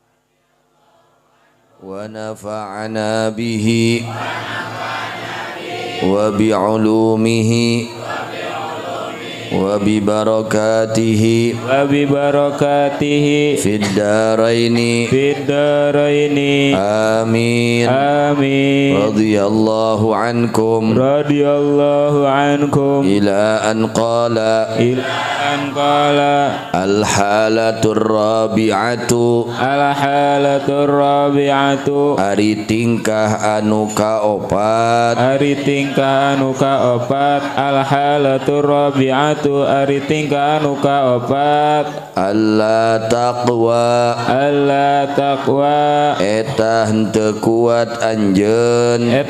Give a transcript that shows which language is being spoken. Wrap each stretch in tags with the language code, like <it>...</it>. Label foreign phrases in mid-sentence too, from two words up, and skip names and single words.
<ar>ونفعنا به وبعلومه وببركاته في الدارين آمين رضي الله عنكم إلى أن قال الحالة الرابعة</ar> <su>ari tingkah anu kaopat</su> <ar>الحالة الرابعة</ar> <su>ari tingkah anu kaopat</su> <ar>ألا تقوى</ar> <su>eta henteu kuat anjeun</su>